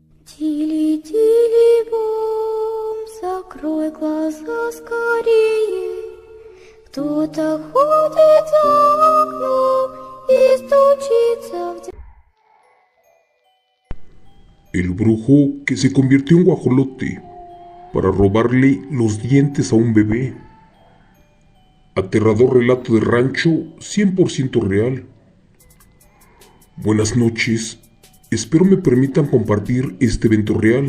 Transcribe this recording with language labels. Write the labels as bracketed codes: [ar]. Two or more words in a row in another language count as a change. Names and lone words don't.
[ru] Тили-тили-бом, закрой глаза скорее. Кто-то ходит за окном и стучится в дверь. [es] El brujo que se convirtió en guajolote para robarle los dientes a un bebé. Aterrador relato de rancho 100% real. Buenas noches, espero me permitan compartir este evento real.